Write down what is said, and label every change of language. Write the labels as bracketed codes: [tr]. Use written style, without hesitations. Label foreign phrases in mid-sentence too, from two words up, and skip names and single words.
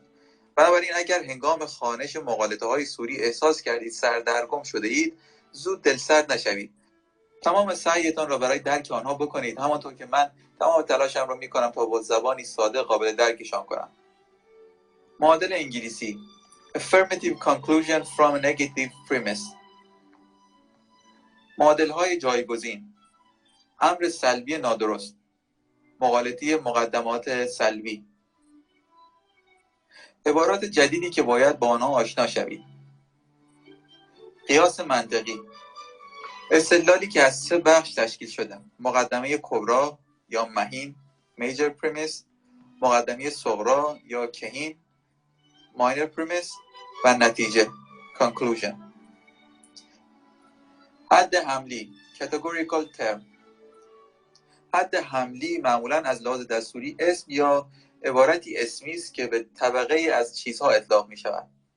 [fa] بنابراین اگر هنگام خوانش مقالطه‌های سوری احساس کردید سردرگم شده اید، زود دلسرد نشوید. تمام سعیتان را برای درک آنها بکنید، همانطور که من تمام تلاشم را می‌کنم تا با زبانی ساده قابل درکشان کنم. معادل انگلیسی: [en] Affirmative conclusion from a negative premise. [fa] معادل‌های جایگزین: امر سلبی نادرست، مغالطه مقدمات سلبی، عبارات جدیدی که باید با آنها آشنا شوید، قیاس منطقی، استدلالی که از 3 بخش تشکیل شده: مقدمه کبری یا مهین [en] major premise، [fa] مقدمه صغری یا کهین [en] minor premise [fa] و نتیجه conclusion. حد حملی [en] categorical term. [fa] حد حملی معمولا از لحاظ دستوری اسم یا عبارتی اسمی است که به طبقه از چیزها اطلاق می شود.